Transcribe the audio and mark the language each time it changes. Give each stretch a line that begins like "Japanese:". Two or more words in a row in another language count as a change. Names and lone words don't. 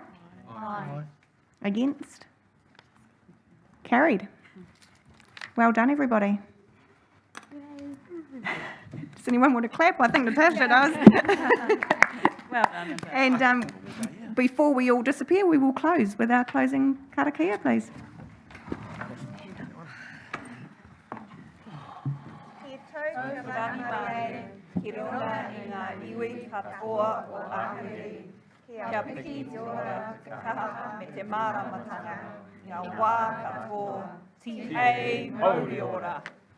English: Aye. Against? Carried. Well done, everybody. Does anyone want to clap? I think Natasha does. Well done. And before we all disappear, we will close with our closing karakia, please.
Māori: Ki runga i ngā iwi katoa o Ahuri, kia piki te ora te kaha me te māramatanga, ngā wā katoa, ti hei mauri ora.